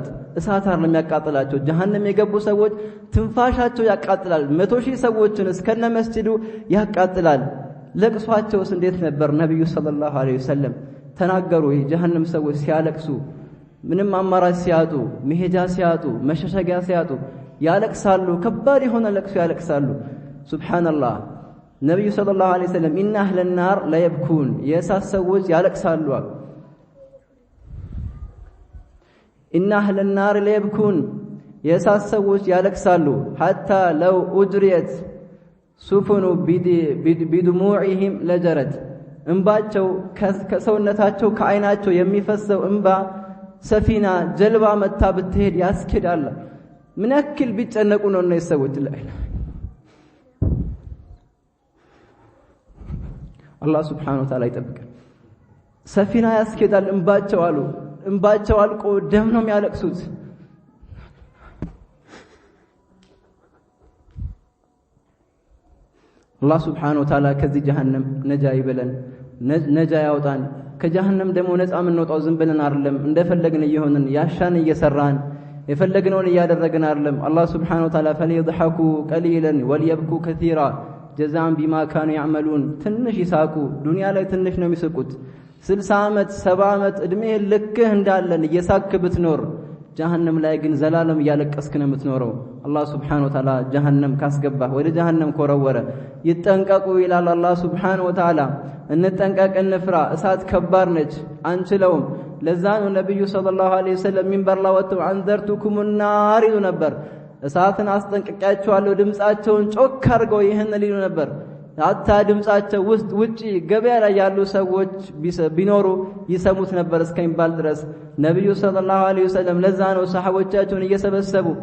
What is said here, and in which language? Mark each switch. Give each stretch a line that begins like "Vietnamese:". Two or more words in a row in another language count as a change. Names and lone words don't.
Amharic: እሳት አይደለም ያቃጥላቸው ጀሃነም የገቡ ሰዎች ትንፋሻቸው ያቃጥላል 100,000 ሰዎችን እስከነ መስጂዱ ያቃጥላል ለቅሷቸውስ እንዴት ነበር ነብዩ
Arabic: صلى الله عليه وسلم
Amharic: ተናገሩ የጀሃነም ሰዎች ሲያለቅሱ ምንም አማራጭ ሲያጡ መሄጃ ሲያጡ መሸሸጊያ ሲያጡ ያለቅሳሉ ከባድ የሆነ ለቅሶ ያለቅሳሉ ሱብሃንአላህ ነብዩ
Arabic: صلى الله عليه وسلم إن أهل النار ليبكون
Amharic: የእሳት ሰዎች ያለቅሳሉ
Arabic: إن أهل النار ليبكون
Amharic: የእሳት ሰዎች ያለቅሳሉ
Arabic: حتى لو أجريت سفن بدموعهم لجرت
Amharic: እንባቸው ከሰውነታቸው ከአይናቸው የሚፈሰው እንባ ሰፊና ጀልባ መታ ብትሄድ ያስከዳል ምን ያክል ቢጨነቁ ነው እነዚህ ሰዎች ላይ አላህ
Arabic: سبحانه وتعالى
Amharic: ይጠብቀን ሰፊና ያስከዳል እንባቸው አልቆ ደም ነው የሚያለቅሱት አላህ
Arabic: سبحانه وتعالى
Amharic: ከዚህ ጀሃነም ነጃ ይበለን ነጃ ያውጣን ከጀሃነም ደግሞ ነፃ የምንወጣው ዝም ብለን አይደለም እንደፈለግን እየሆንን ያሻን እየሰራን የፈለግነውን እያደረግን አይደለም አላህ
Arabic: سبحانه وتعالى فليضحكوا قليلا وليبكوا كثيرا جزاء بما كانوا يعملون
Amharic: ትንሽ ይሳቁ ዱንያ ላይ ትንሽ ነው የሚስቁት 60 ዓመት 70 ዓመት እድሜ ልክህ እንዳለን እየሳክ ብትኖር ጀሃነም ላይ ግን ዘላለም ያለቀስክ ነው የምትኖረው አላህ
Arabic: سبحانه وتعالى
Amharic: ጀሃነም ካስገባህ ወደ ጀሃነም ኮረወረ ይጠንቀቁ ይላል አላህ
Arabic: سبحانه وتعالى
Amharic: እንጠንቀቅ እንፍራ እሳት ከባድ ነች አንችለውም ለዛ ነው ነብዩ
Arabic: صلى الله عليه وسلم
Amharic: ሚንበር ላይ ወጥተው
Arabic: أنذرتكم النار
Amharic: ይሉ ነበር እሳትን አስጠንቅቂያቸዋለሁ ድምጻቸውን ጮክ አድርገው ይሄን ሊሉ ነበር አታ ድምጻቸው ውጪ ገበያ ላይ ያሉ ሰዎች ቢኖሩ ይሰሙት ነበር እስከሚባል ድረስ ነብዩ
Arabic: صلى الله عليه وسلم
Amharic: ለዛ ነው ሰሃቦቻቸውን እየሰበሰቡ